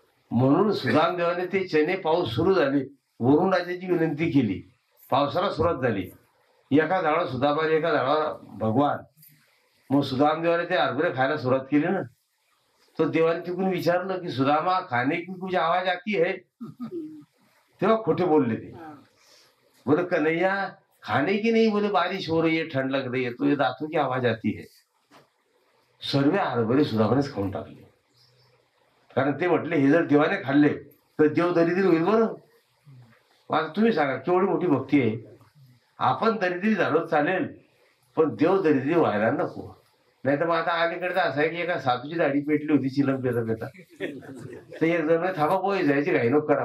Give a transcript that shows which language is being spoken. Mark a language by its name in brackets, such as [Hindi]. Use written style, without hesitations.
[Marathi] म्हणून सुदामदेवाने ते चणे, पाऊस सुरू झाले, वरुण राजाची विनंती केली, पावसाला सुरुवात झाली. एका झाडावर सुदामा, एका झाडावर भगवान. मग सुदामदेवाने ते हरभरे खायला सुरुवात केली ना, तो देवाने तिकडून विचारलं की सुदामा [Hindi] खाने की कुछ आवाज आती है. [Marathi] तेव्हा खोटे बोलले ते. [Hindi] बोले कन्हैया खाने की नहीं, बोले बारिश हो रही है, ठंड लग रही है, तो ये दांतों की आवाज आती है. [Marathi] सर्व हरभरे सुदामानेच खाऊन टाकले. कारण ते म्हटले हे जर देवाने खाल्ले तर देव दरिद्री होईल. बरं, आता तुम्ही सांगा केवढी मोठी भक्ती आहे. आपण दरिद्री झालो चालेल, पण देव दरिद्री व्हायला नको. नाही तर मग आता अलीकडे असं आहे की एका साधूची दाढी पेटली होती चिलम पेता पेता, तर एक जण थांबा पोहे जायची घाई नको करा.